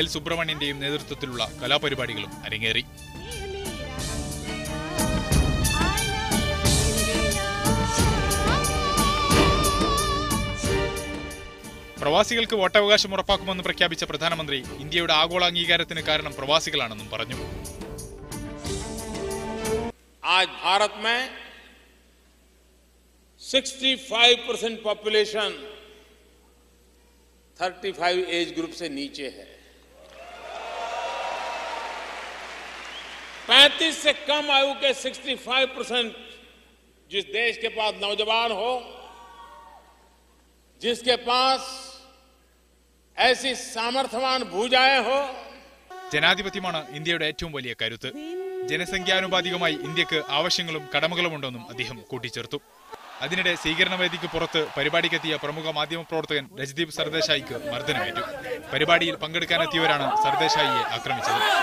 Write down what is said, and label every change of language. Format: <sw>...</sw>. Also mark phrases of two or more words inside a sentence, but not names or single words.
<ml>സുബ്രഹ്മണ്യന്റെയും നേതൃത്വത്തിലുള്ള കലാപരിപാടികളും അരങ്ങേറി. പ്രവാസികൾക്ക് വോട്ടവകാശം ഉറപ്പാക്കുമെന്ന് പ്രഖ്യാപിച്ച പ്രധാനമന്ത്രി ഇന്ത്യയുടെ ആഗോള അംഗീകാരത്തിന് കാരണം പ്രവാസികളാണെന്നും പറഞ്ഞു.</ml> <hi>आज भारत में 65% पॉपुलेशन 35</hi> <en>age group</en> <hi>से नीचे है. 35 से कम आयु के 65% जिस देश के पास नौजवान हो, जिसके पास ऐसी सामर्थ्यवान भुजाएं हो.</hi> <ml>ജനാധിപത്യമാണ് ഇന്ത്യയുടെ ഏറ്റവും വലിയ കരുത്ത്. ജനസംഖ്യാനുപാതികമായി ഇന്ത്യക്ക് ആവശ്യങ്ങളും കടമകളുമുണ്ടെന്നും അദ്ദേഹം കൂട്ടിച്ചേർത്തു. അതിനിടെ സ്വീകരണവേദിക്ക് പുറത്ത് പരിപാടിക്കെത്തിയ പ്രമുഖ മാധ്യമപ്രവർത്തകൻ രജ്ദീപ് സർദേശായിക്ക് മർദ്ദനമേറ്റു. പരിപാടിയിൽ പങ്കെടുക്കാനെത്തിയവരാണ് സർദേശായിയെ ആക്രമിച്ചത്.</ml>